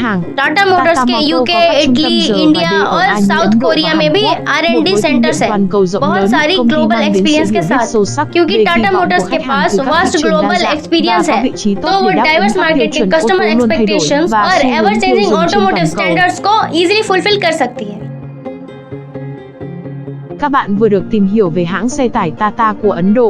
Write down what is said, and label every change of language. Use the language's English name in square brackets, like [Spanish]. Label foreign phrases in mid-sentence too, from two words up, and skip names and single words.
[Hindi] टाटा मोटर्स के यूके, इटली, इंडिया और साउथ कोरिया में भी [English] R&D centers [Hindi] है, बहुत सारी [English] global experience [Hindi] के साथ। क्योंकि टाटा मोटर्स के पास [English] vast global experience [Hindi] है, तो वो [English] diverse market [Hindi] के [English] customer expectations [Hindi] और [English] ever changing automotive standards [Hindi] को [English] easily fulfil [Hindi] कर सकती है। [Vietnamese] Các bạn vừa được tìm hiểu về hãng xe tải Tata của Ấn Độ.